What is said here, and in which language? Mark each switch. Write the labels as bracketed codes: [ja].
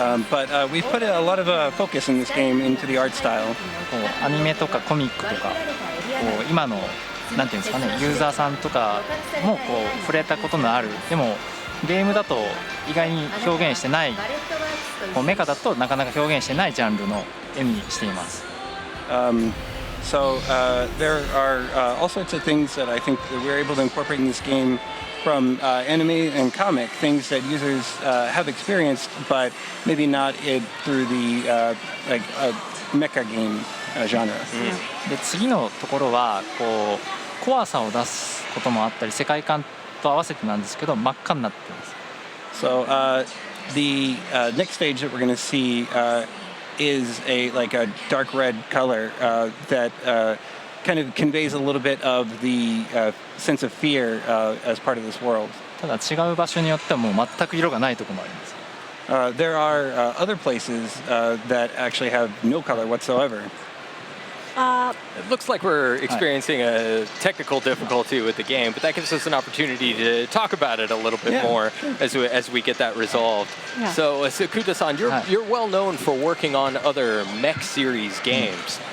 [en] But we've put a lot of focus in this game into the art style. [ja] こうアニメとかコミックとか、こう今のなんていうんですかね、ユーザーさんとかもこう触れたことのある、でもゲームだと意外に表現してない、こうメカだとなかなか表現してないジャンルの絵にしています。 [en] So there are all sorts of things that I think that we're able to incorporate in this game from anime and comic, things that users have experienced, but maybe not through the like mecha game genre. [ja] で次のところはこう怖さを出すこともあったり、世界観と合わせてなんですけど真っ赤になっています。 [en] So the next stage that we're going to see is like a dark red color that kind of conveys a little bit of the sense of fear as part of this world. [ja] ただ違う場所によってはもう全く色がないところもあります。 [en] There are other places that actually have no color whatsoever. It looks like we're experiencing a technical difficulty with the game, but that gives us an opportunity to talk about it a little bit more as we get that resolved. So, Kuta-san, you're well known for working on other mech series games.